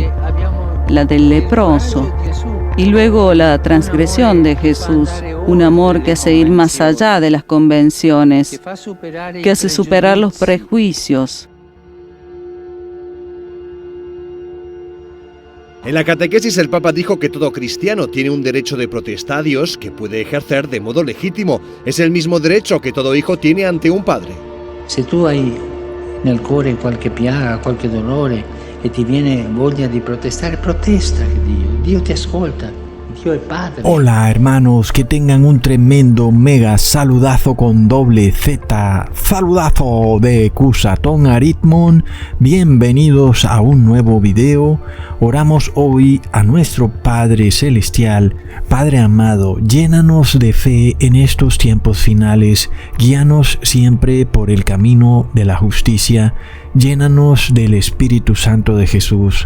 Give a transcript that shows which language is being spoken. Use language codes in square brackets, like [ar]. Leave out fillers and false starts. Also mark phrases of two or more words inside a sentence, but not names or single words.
[es] La del leproso y luego la transgresión de Jesús, un amor que hace ir más allá de las convenciones, que hace superar los prejuicios. En la catequesis el Papa dijo que todo cristiano tiene un derecho de protesta a Dios que puede ejercer de modo legítimo. Es el mismo derecho que todo hijo tiene ante un padre. [it] Si tú hai nel cuore qualche piaga, qualche dolore e ti viene voglia di protestare, protesta che Dio ti ascolta. Dio è Padre. [es] Hola hermanos, que tengan un tremendo mega saludazo con doble Z, saludazo de Cusatón Aritmon. Bienvenidos a un nuevo video. Oramos hoy a nuestro Padre Celestial. Padre amado, llénanos de fe en estos tiempos finales, guíanos siempre por el camino de la justicia, llénanos del Espíritu Santo de Jesús.